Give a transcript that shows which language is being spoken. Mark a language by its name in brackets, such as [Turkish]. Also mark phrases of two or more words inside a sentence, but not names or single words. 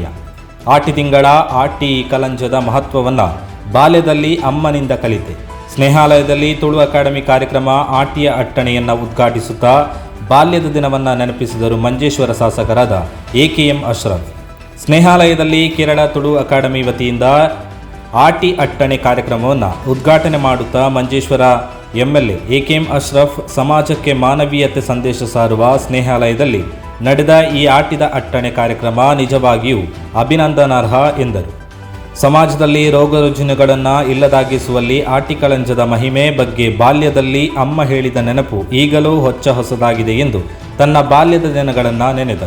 [Kannada] ಆಟಿ ತಿಂಗಳ ಆಟಿ ಕಲಂಜದ ಮಹತ್ವವನ್ನು ಬಾಲ್ಯದಲ್ಲಿ ಅಮ್ಮನಿಂದ ಕಲಿತೆ. ಸ್ನೇಹಾಲಯದಲ್ಲಿ ತುಳು ಅಕಾಡೆಮಿ ಕಾರ್ಯಕ್ರಮ ಆಟಿಯ ಅಟ್ಟಣೆಯನ್ನು ಉದ್ಘಾಟಿಸುತ್ತಾ ಬಾಲ್ಯದ ದಿನವನ್ನು ನೆನಪಿಸಿದರು ಮಂಜೇಶ್ವರ ಶಾಸಕರಾದ ಎಕೆಎಂ ಅಶ್ರಫ್. ಸ್ನೇಹಾಲಯದಲ್ಲಿ ಕೇರಳ ತುಳು ಅಕಾಡೆಮಿ ವತಿಯಿಂದ ಆಟಿ ಅಟ್ಟಣೆ ಕಾರ್ಯಕ್ರಮವನ್ನು ಉದ್ಘಾಟನೆ ಮಾಡುತ್ತಾ ಮಂಜೇಶ್ವರ ಎಂಎಲ್ಎ ಎಕೆಎಂ ಅಶ್ರಫ್ ಸಮಾಜಕ್ಕೆ ಮಾನವೀಯತೆ ಸಂದೇಶ ಸಾರುವ ಸ್ನೇಹಾಲಯದಲ್ಲಿ ನಡೆದ ಈ ಆಟಿದ ಅಟ್ಟಣೆ ಕಾರ್ಯಕ್ರಮ ನಿಜವಾಗಿಯೂ ಅಭಿನಂದನಾರ್ಹ ಎಂದರು. ಸಮಾಜದಲ್ಲಿ ರೋಗ ರುಜಿನಗಳನ್ನು ಇಲ್ಲದಾಗಿಸುವಲ್ಲಿ ಆಟಿಕಳಂಜದ ಮಹಿಮೆ ಬಗ್ಗೆ ಬಾಲ್ಯದಲ್ಲಿ ಅಮ್ಮ ಹೇಳಿದ ನೆನಪು ಈಗಲೂ ಹೊಚ್ಚ ಹೊಸದಾಗಿದೆ ಎಂದು ತನ್ನ ಬಾಲ್ಯದ ದಿನಗಳನ್ನು ನೆನೆದರು.